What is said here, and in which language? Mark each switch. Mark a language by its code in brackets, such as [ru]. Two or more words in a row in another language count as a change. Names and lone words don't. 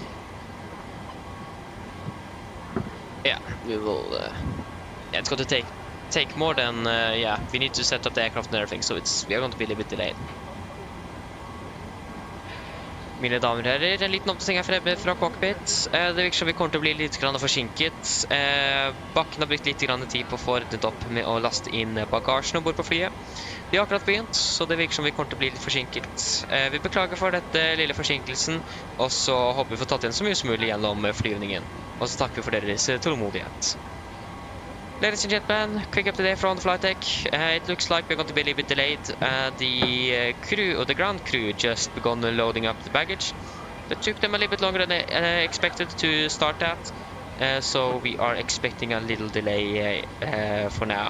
[en] Yeah, we will. Yeah, it's going to take more than yeah. We need to set up the aircraft and everything, so we are going to be a little bit delayed. [no] Mine damer og herrer, en liten oppdatering her fra cockpit. Det virker som vi kommer til å bli litt forsinket. Bakken har brukt litt tid på å få ordnet opp med å laste inn bagasjen ombord på flyet. Vi har akkurat begynt, så det virker som vi kommer til å bli litt forsinket. Vi beklager for dette lille forsinkelsen, og så håper vi får tatt inn så mye som mulig gjennom flyvningen. Og så takker vi for deres tålmodighet. [en] Ladies and gentlemen, quick update from the flight deck. It looks like we're going to be a little bit delayed. The crew, or the ground crew, just begun loading up the baggage. That took them a little bit longer than expected to start that. So we are expecting a little delay for now.